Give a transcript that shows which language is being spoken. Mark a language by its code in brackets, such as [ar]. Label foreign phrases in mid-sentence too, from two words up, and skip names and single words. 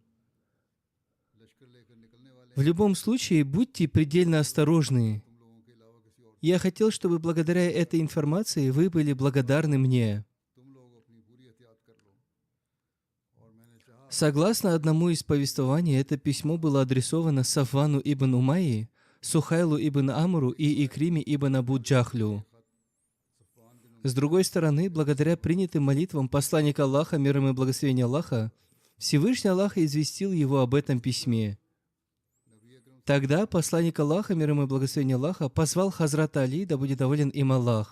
[ru] В любом случае, будьте предельно осторожны. Я хотел, чтобы благодаря этой информации вы были благодарны мне. Согласно одному из повествований, это письмо было адресовано Сафвану ибн Умайи, Сухайлу ибн Амру и Икриме ибн Абу Джахлю. С другой стороны, благодаря принятым молитвам посланника Аллаха, мир ему и благословение Аллаха, Всевышний Аллах известил его об этом письме. Тогда посланник Аллаха, мир ему и благословение Аллаха, позвал Хазрата Али, да будет доволен им Аллах.